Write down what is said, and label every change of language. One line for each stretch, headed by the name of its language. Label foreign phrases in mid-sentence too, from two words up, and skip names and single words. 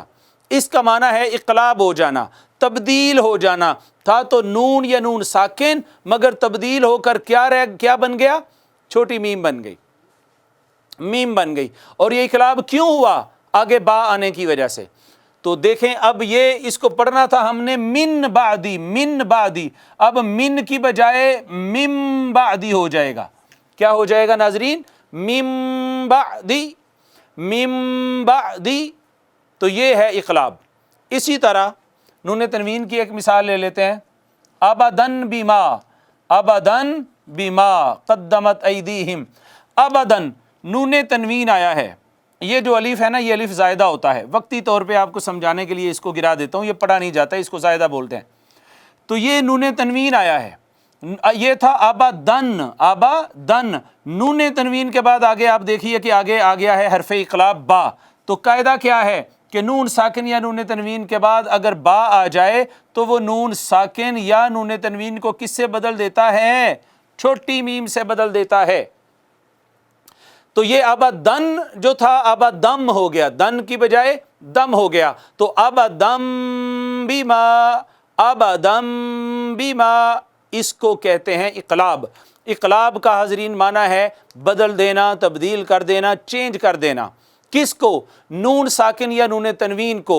Urdu: اس کا معنی ہے اقلاب ہو جانا، تبدیل ہو جانا۔ تھا تو نون یا نون ساکن، مگر تبدیل ہو کر کیا بن گیا؟ چھوٹی میم بن گئی، میم بن گئی۔ اور یہ اقلاب کیوں ہوا؟ آگے با آنے کی وجہ سے۔ تو دیکھیں، اب یہ اس کو پڑھنا تھا ہم نے
Arabic: من بعدی، من بعدی۔
Urdu: اب من کی بجائے
Arabic: مم بعدی
Urdu: ہو جائے گا۔ کیا ہو جائے گا ناظرین؟
Arabic: مم بعدی، مم بعدی۔
Urdu: تو یہ ہے اقلاب۔ اسی طرح نون تنوین کی ایک مثال لے لیتے ہیں،
Arabic: ابدن بما، ابدن بما قدمت ایدیہم۔
Urdu: ابدن نون تنوین آیا ہے، یہ جو الف ہے نا، یہ الف زائدہ ہوتا ہے۔ وقتی طور پہ آپ کو سمجھانے کے لیے اس کو گرا دیتا ہوں، یہ پڑھا نہیں جاتا، اس کو زائدہ بولتے ہیں۔ تو یہ نون تنوین آیا ہے، یہ تھا ابدن، ابدن۔ نون تنوین کے بعد آگے آپ دیکھیے کہ آگے آ گیا ہے حرف اقلاب با۔ تو قاعدہ کیا ہے کہ نون ساکن یا نون تنوین کے بعد اگر با آ جائے تو وہ نون ساکن یا نون تنوین کو کس سے بدل دیتا ہے؟ چھوٹی میم سے بدل دیتا ہے۔ تو یہ ابدن جو تھا ابدم ہو گیا، دن کی بجائے دم ہو گیا. तो
Arabic: ابدم بما، ابدم بما,
Urdu: اس کو کہتے ہیں اقلاب. اقلاب کا حاضرین معنی ہے بدل دینا، تبدیل کر دینا، چینج کر دینا. کس کو? نون ساکن یا نون تنوین کو.